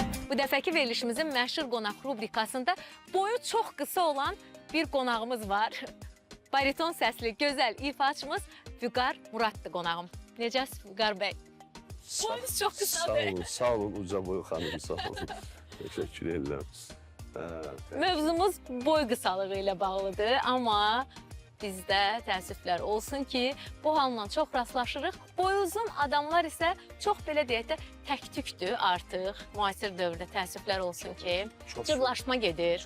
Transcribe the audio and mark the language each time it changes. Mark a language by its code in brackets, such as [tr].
[az] Bu dəfəki verilişimizin məşhur qonaq rubrikasında boyu çox qısa olan bir qonağımız var. Bariton səsli, gözəl ifaçımız Vüqar Muraddır qonağım. Necəsiz Vüqar bəy? Boyunuz çox qısadır. Sağ olun, uca boyu xanım, sağ olun. [tr] Teşekkür ederim. [az] Mövzumuz boy qısalığı ilə bağlıdır, amma bizdə təəssüflər olsun ki, bu halla çox rastlaşırıq. Boy uzun adamlar isə çox belə deyək də təktüktür artıq. Müasir dövrdə təəssüflər olsun ki, cırlaşma gedir.